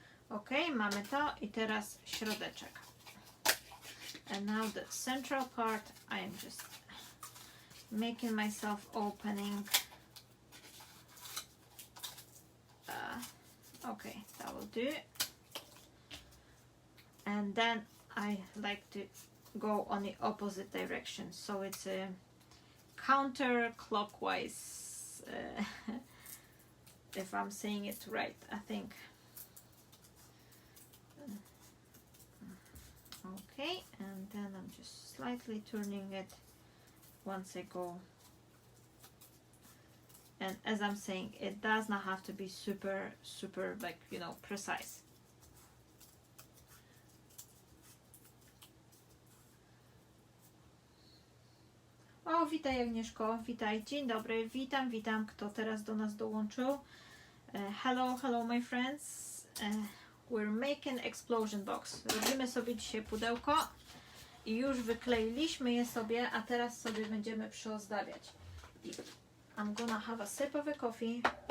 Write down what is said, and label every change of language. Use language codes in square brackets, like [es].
[pl] Ok, mamy to i teraz środeczek. [en] And now the central part, I am just making myself opening. Okay, that will do. And then I like to go on the opposite direction, so it's a counterclockwise, if I'm saying it right, I think. Okay, and then I'm just slightly turning it once I go. And as I'm saying, it does not have to be super, like, you know, precise. [pl] O, witaj Agnieszko, witaj, dzień dobry, witam, kto teraz do nas dołączył. [en] Hello my friends. We're making explosion box. [pl] Robimy sobie dzisiaj pudełko i już wykleiliśmy je sobie, a teraz sobie będziemy przyozdabiać. [en] I'm gonna have a sip of a coffee.